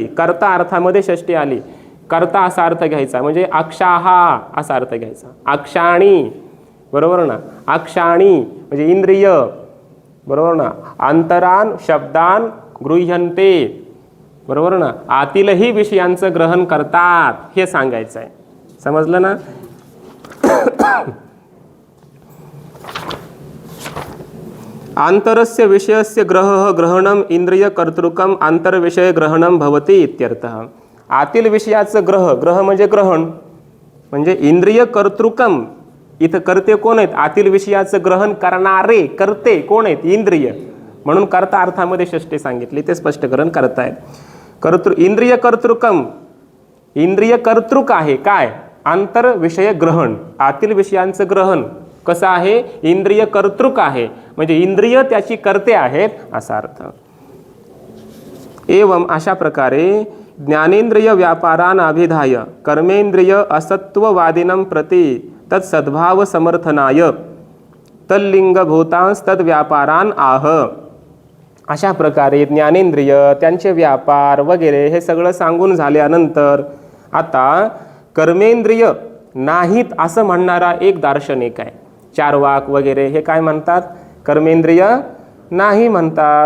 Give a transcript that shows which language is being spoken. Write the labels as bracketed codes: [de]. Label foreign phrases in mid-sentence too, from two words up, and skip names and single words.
[mr] कर्ता अर्थामध्ये षष्ठी आली. कर्ता असा अर्थ घ्यायचा, म्हणजे अक्षाहा असा अर्थ घ्यायचा. अक्षाणी, बरोबर ना? अक्षाणी म्हणजे इंद्रिय, बरोबर ना? [sa] अंतरान शब्दान गृह्यन्ते, [mr] बरोबर ना? आतीलही विषयांचं ग्रहण करतात, हे सांगायचं आहे. समजलं ना? [sa] आंतरस्य विषयस्य ग्रहणम इंद्रिय कर्तृकम आंतरविषय ग्रहणम भवति इत्यर्थः. [mr] आतील विषयाचं ग्रह म्हणजे ग्रहण, म्हणजे [sa] इंद्रिय कर्तृकम. [mr] इथं कर्ते कोण आहेत? आतील विषयाचं ग्रहण करणारे कर्ते कोण आहेत? इंद्रिय. म्हणून कर्ता अर्थामध्ये षष्ठी सांगितली, ते स्पष्टीकरण करतायत. [sa] इंद्रिय कर्तृकम, [mr] इंद्रिय कर्तृक आहे काय? आंतर विषय ग्रहण, आतील विषयांचं ग्रहण कसं आहे? इंद्रिय कर्तृक आहे, म्हणजे इंद्रिय त्याची कर्ते आहेत असा अर्थ. [sa] एवं [mr] अशा प्रकारे [sa] ज्ञानेंद्रिय व्यापारान अभिधाय कर्मेंद्रिय असत्ववादिनं प्रति तत्सद्भाव समर्थनाय तल्लिंगभूतांस तद्व्यापारान आह. [mr] अशा प्रकारे ज्ञानेंद्रिय, त्यांचे व्यापार वगैरे हे सगळं सांगून झाल्यानंतर आता कर्मेंद्रिय नाहीत असं म्हणणारा एक दार्शनिक आहे. चार्वाक वगैरे हे काय म्हणतात? कर्मेंद्रिय नाही म्हणतात.